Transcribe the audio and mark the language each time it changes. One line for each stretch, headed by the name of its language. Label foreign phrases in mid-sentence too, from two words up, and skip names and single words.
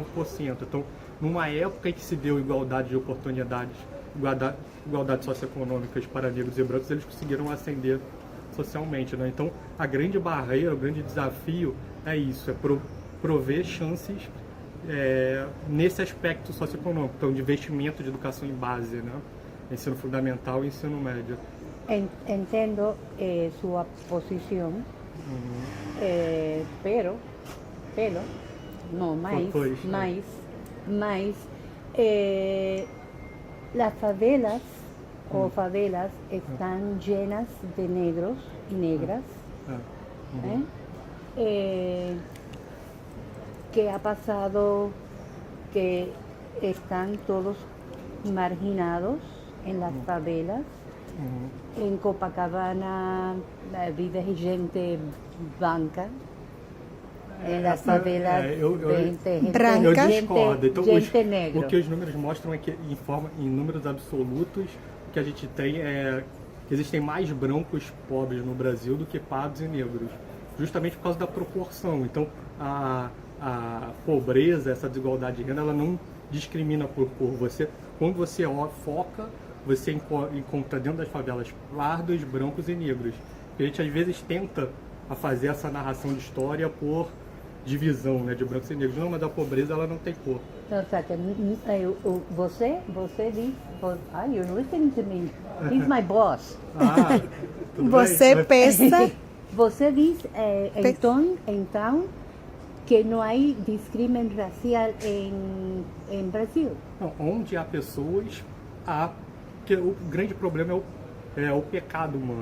Portuguese: Então, numa época em que se deu igualdade de oportunidades, igualdade socioeconômicas para negros e brancos, eles conseguiram ascender socialmente, né? Então, a grande barreira, o grande desafio é isso, prover chances nesse aspecto socioeconômico, então de investimento de educação em base, né? Ensino fundamental e ensino médio.
Spanish: Entiendo su posición, pero, no, mais, las favelas o favelas están llenas de negros y negras. ¿Qué ha pasado? Que están todos marginados en las favelas. En Copacabana vive gente branca. En las favelas gente Branca.
Portuguese: Eu discordo. Então,
Spanish: gente negra.
Portuguese: o que os números mostram é que, em números absolutos, o que a gente tem é que existem mais brancos pobres no Brasil do que pardos e negros, justamente por causa da proporção. Então, a pobreza, essa desigualdade de renda, ela não discrimina por cor. Quando você foca, você encontra dentro das favelas pardos, brancos e negros. A gente às vezes tenta a fazer essa narração de história por divisão, né, de brancos e negros. Não, mas a pobreza ela não tem cor. Então, você diz,
English: you're listening to me. He's my boss.
Portuguese: Ah, tudo Você bem. pensa, Você diz, então, que não há discriminação racial em Brasil. Não, onde há pessoas, porque o grande problema é o pecado humano.